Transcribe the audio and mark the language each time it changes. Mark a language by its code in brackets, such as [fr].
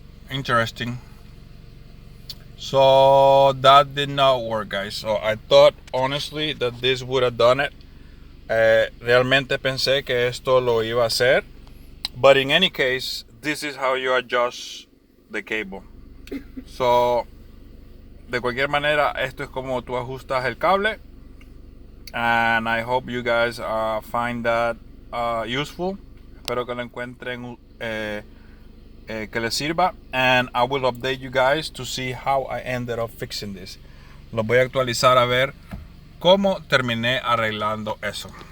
[en] Interesting. So that did not work, guys. So I thought honestly that this would have done it. [es] Realmente pensé que esto lo iba a hacer. [en] But in any case, this is how you adjust the cable. [es] So de cualquier manera, esto es como tú ajustas el cable. [en] And I hope you guys find that useful. [es] Espero que lo encuentren que les sirva. [en] And I will update you guys to see how I ended up fixing this. [es] Los voy a actualizar a ver cómo terminé arreglando eso.